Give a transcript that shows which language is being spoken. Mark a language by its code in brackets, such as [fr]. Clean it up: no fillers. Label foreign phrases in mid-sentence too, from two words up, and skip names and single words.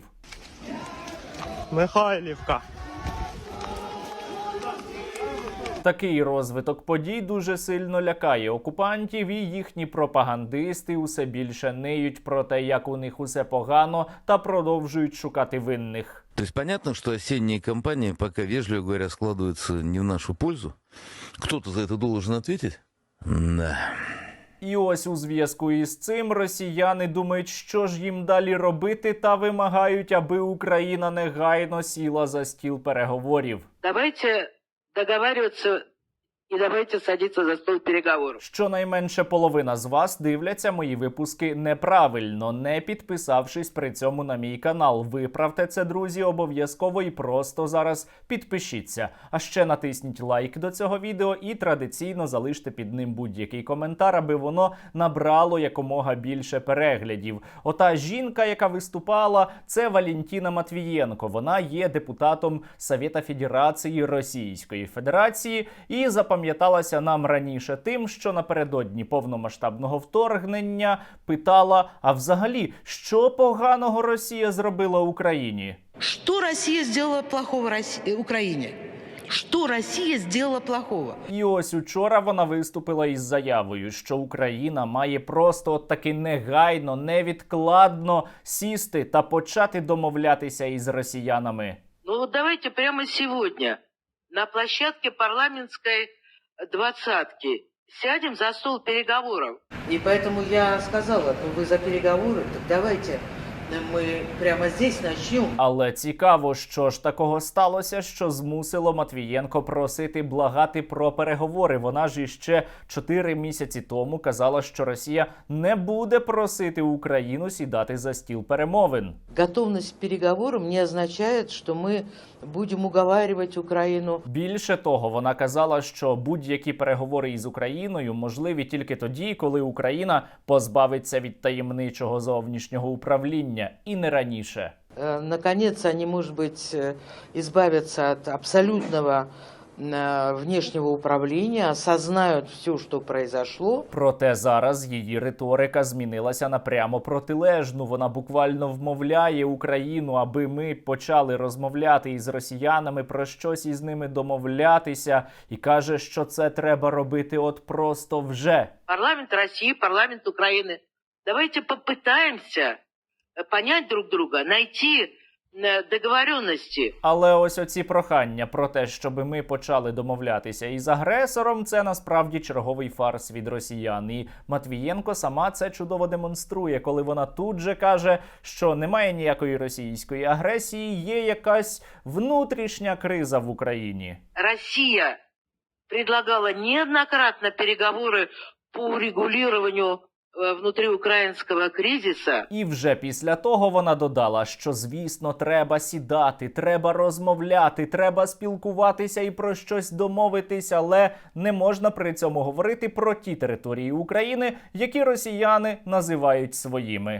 [uk] Михайлівка. Такий розвиток подій дуже сильно лякає окупантів, і їхні пропагандисти усе більше ниють про те, як у них усе погано, та продовжують шукати винних. [ru] То есть понятно, что осенние кампании пока, вежливо говоря, складываются не в нашу пользу. Кто-то за это должен ответить? Да. [uk] І ось у зв'язку із цим росіяни думають, що ж їм далі робити, та вимагають, аби Україна негайно сіла за стіл переговорів. [ru] Давайте договариваться и давайте садиться за стол переговоров. [uk] Щонайменше половина з вас дивляться мої випуски неправильно, не підписавшись при цьому на мій канал. Виправте це, друзі, обов'язково і просто зараз підпишіться. А ще натисніть лайк до цього відео і традиційно залиште під ним будь-який коментар, аби воно набрало якомога більше переглядів. Ота жінка, яка виступала, це Валентина Матвієнко. Вона є депутатом Совета Федерації Російської Федерації і запам'яталася нам раніше тим, що напередодні повномасштабного вторгнення питала, а взагалі, що поганого Росія зробила Україні? [ru] Что Россия сделала плохого Украине? Что Россия сделала плохого? [uk] І ось учора вона виступила із заявою, що Україна має просто от таки негайно, невідкладно сісти та почати домовлятися із росіянами. [ru] Ну вот давайте прямо сегодня на площадке парламентской двадцатки сядем за стол переговоров. И поэтому я сказала, вы за переговоры, так давайте мы прямо здесь начнем. [uk] Але цікаво, що ж такого сталося, що змусило Матвієнко просити благати про переговори. Вона ж іще 4 місяці тому казала, що Росія не буде просити Україну сідати за стіл перемовин. [ru] Готовность к переговорам не означает, что мы будем уговаривать Украину. [uk] Більше того, вона казала, що будь-які переговори із Україною можливі тільки тоді, коли Україна позбавиться від таємничого зовнішнього управління, і не раніше. [ru] Наконец они, может быть, избавятся от абсолютного внешнего управления, осознают все, что произошло. [uk] Проте зараз її риторика змінилася на прямо протилежну. Вона буквально вмовляє Україну, аби ми почали розмовляти із росіянами, про щось із ними домовлятися, і каже, що це треба робити от просто вже. [ru] Парламент России, парламент Украины. Давайте попытаемся понять друг друга, найти договоренності. [uk] Але ось оці прохання про те, щоб ми почали домовлятися із агресором, це насправді черговий фарс від росіян. І Матвієнко сама це чудово демонструє, коли вона тут же каже, що немає ніякої російської агресії, є якась внутрішня криза в Україні. [ru] Россия предлагала неоднократно переговоры по урегулированию внутриукраїнського кризису. [uk] І вже після того вона додала, що, звісно, треба сідати, треба розмовляти, треба спілкуватися і про щось домовитися, але не можна при цьому говорити про ті території України, які росіяни називають своїми.